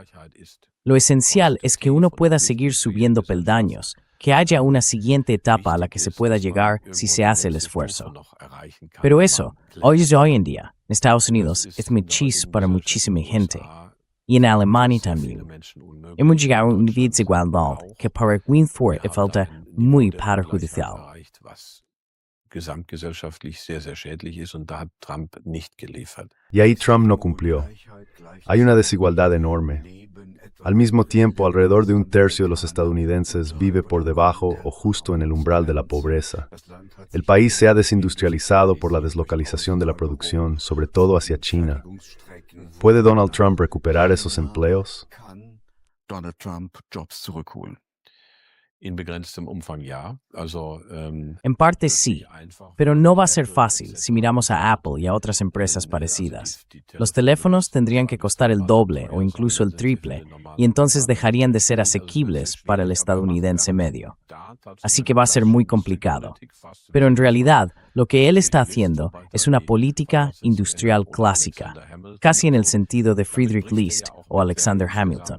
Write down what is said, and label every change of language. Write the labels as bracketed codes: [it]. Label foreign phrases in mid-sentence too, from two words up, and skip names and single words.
[es] Lo esencial es que uno pueda seguir subiendo peldaños, que haya una siguiente etapa a la que se pueda llegar si se hace el esfuerzo. Pero eso, hoy en día, en Estados Unidos, es muchísimo para muchísima gente. Y en Alemania también. Hemos llegado a una desigualdad que para Winford falta muy perjudicial. [de] Gesamtgesellschaftlich sehr, sehr schädlich ist und da hat Trump nicht geliefert. [es] Y ahí Trump no cumplió. Hay una desigualdad enorme. Al mismo tiempo, alrededor de un tercio de los estadounidenses vive por debajo o justo en el umbral de la pobreza. El país se ha desindustrializado por la deslocalización de la producción, sobre todo hacia China. ¿Puede Donald Trump recuperar esos empleos? [de] Donald Trump Jobs zurückholen? In begrenztem Umfang ja. Also, [es] En parte sí, pero no va a ser fácil si miramos a Apple y a otras empresas parecidas. Los teléfonos tendrían que costar el doble o incluso el triple, y entonces dejarían de ser asequibles para el estadounidense medio. Así que va a ser muy complicado. Pero en realidad, lo que él está haciendo es una política industrial clásica, casi en el sentido de Friedrich List o Alexander Hamilton.